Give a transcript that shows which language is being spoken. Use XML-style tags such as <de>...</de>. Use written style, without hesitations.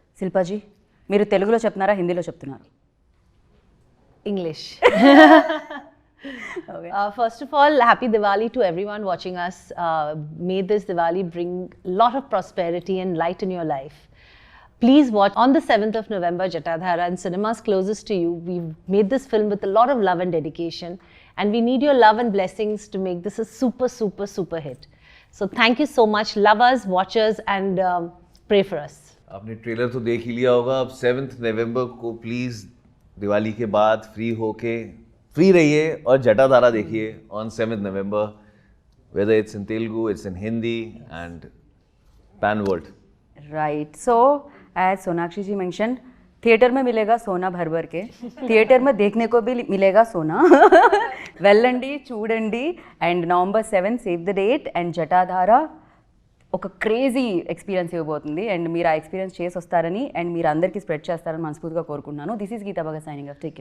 <te>శిల్పాజీ మీరు తెలుగులో చెప్తున్నారా హిందీలో చెప్తున్నారు?</te> <en>English. First of all, happy Diwali to everyone watching us. May this Diwali bring a lot of prosperity and light in your life. Please watch on the 7th of November, Jatadhara, in cinemas closest to you. We've made this film with a lot of love and dedication, and we need your love and blessings to make this a super, super, super hit. So thank you so much. Love us, watch us, and pray for us.</en> <hi>आपने trailer तो देख ही लिया होगा. अब 7th नवंबर को please Diwali के बाद free होके फ्री रहिए और जटाधारा देखिए</hi> <en>On 7th November, whether it's in Telugu, it's in Hindi and pan world. Right. So as Sonakshi ji mention,</en> <hi>theatre में मिलेगा सोना भर भर के, थिएटर में देखने को भी मिलेगा सोना.</hi> <te>వెళ్ళండి, చూడండి. And November 7</te> <en>Save the date.</en> <te>And Jatadhara ఒక క్రేజీ ఎక్స్పీరియన్స్ ఇవ్వబోతుంది. అండ్ మీరు ఆ ఎక్స్పీరియన్స్ చేసి వస్తారని అండ్ మీరు అందరికీ స్ప్రెడ్ చేస్తారని మనస్ఫూర్తిగా కోరుకుంటున్నాను.</te> <en>This is Geeta Bhagat signing off. Take care.</en>